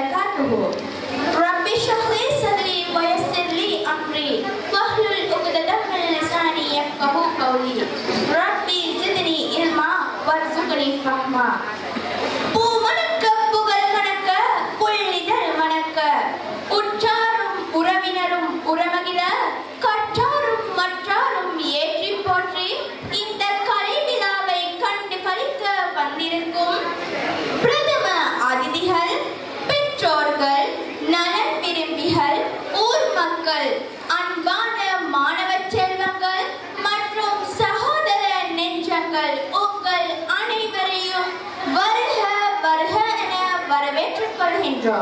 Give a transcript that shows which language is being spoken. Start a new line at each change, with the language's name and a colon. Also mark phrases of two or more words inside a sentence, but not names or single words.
Arabic: وبركاته. رب اشرح لي صدري ويسر لي أمري واحلل عقدة من لساني يفقهوا قولي. ربي زدني علما وارزقني فهما.
Tamil: பூமணக்க புகழ் மணக்க புள்ளிதழ் மணக்க உற்றாரும் உறவினரும் உறமகிழ கற்றாரும் மற்றாரும் ஏற்றி போற்றி இந்த கலை விழாவை கண்டு கழிக்க வந்திருக்கும் பிரதம அதிதிகள், பெற்றோர்கள், நலன் விரும்பிகள், ஊர் மக்கள், அன்பான மாணவ செல்வங்கள் மற்றும் சகோதர நெஞ்சங்கள் உங்கள் அனைவரையும் வருக வருக என வரவேற்றுக் கொள்கின்றோம்.